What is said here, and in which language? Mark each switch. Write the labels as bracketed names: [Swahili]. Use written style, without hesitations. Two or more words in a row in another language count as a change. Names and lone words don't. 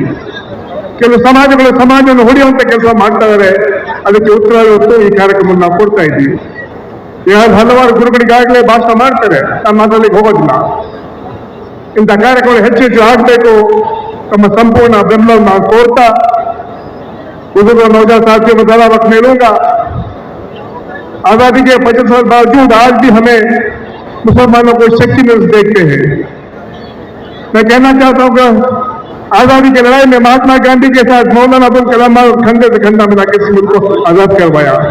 [Kannada] ಕೆಲವು ಸಮಾಜಗಳು ಸಮಾಜವನ್ನು ಹೊಡೆಯುವಂತ ಕೆಲಸ ಮಾಡ್ತಾ ಇದ್ದಾರೆ, ಅದಕ್ಕೆ ಉತ್ತರ ಹೊತ್ತು ಈ ಕಾರ್ಯಕ್ರಮವನ್ನು ನಾವು ಕೊಡ್ತಾ ಇದ್ದೀವಿ। ಹಲವಾರು ಗುರುಗಳಿಗಾಗಲೇ ಭಾಷಣ ಮಾಡ್ತಾರೆ, ನಾನು ಮಾತಾಡಲಿಕ್ಕೆ ಹೋಗೋದಿಲ್ಲ। ಇಂಥ ಕಾರ್ಯಕ್ರಮ ಹೆಚ್ಚು ಹೆಚ್ಚು ಆಗಬೇಕು, ತಮ್ಮ ಸಂಪೂರ್ಣ ಬೆಂಬಲವನ್ನು ನಾವು ಕೋರ್ತಾ [Hindi] बुजुर्ग और नौजवान साथियों में ज़्यादा वक्त नहीं लूंगा। आज़ादी के 50 साल बावजूद आज भी हमें मुसलमानों को शक्ति में देखते हैं। मैं कहना चाहता हूँ कि आज़ादी की लड़ाई में महात्मा गांधी के साथ मौलाना अबुल कलाम खंडे से खंडा मिला के इस मुल्क को आज़ाद करवाया।